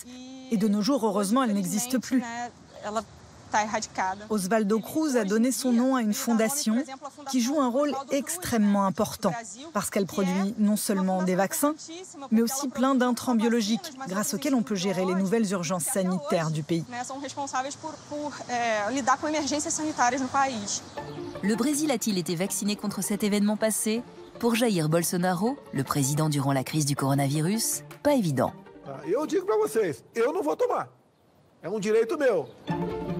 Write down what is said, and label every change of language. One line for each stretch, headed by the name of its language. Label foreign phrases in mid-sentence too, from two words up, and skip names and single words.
French: Et de nos jours, heureusement, elle n'existe plus. Oswaldo Cruz a donné son nom à une fondation qui joue un rôle extrêmement important parce qu'elle produit non seulement des vaccins, mais aussi plein d'intrants biologiques grâce auxquels on peut gérer les nouvelles urgences sanitaires du pays. Le Brésil a-t-il été vacciné contre cet événement passé? Pour Jair Bolsonaro, le président durant la crise du coronavirus, pas évident.
Portuguese: Eu digo para vocês, eu não vou tomar. É direito meu.